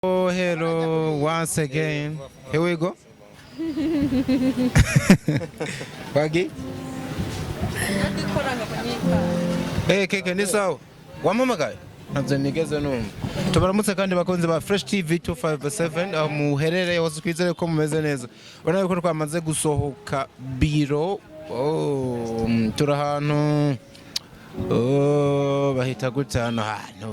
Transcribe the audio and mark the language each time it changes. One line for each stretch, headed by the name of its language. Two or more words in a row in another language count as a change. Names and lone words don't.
English: Oh, hello, once again. Here we go. Bagi?
Swahili: Hey, keke ni sawa.
Rundi: Wamamagaye? Ntabyo nigeze numva. Tubaramutse kandi bakunze ba Fresh TV 257 aho muherereye hose twizere ko mumeze neza. Ubona yuko twamaze gusohoka biro. Turi ahantu bahita gutano hantu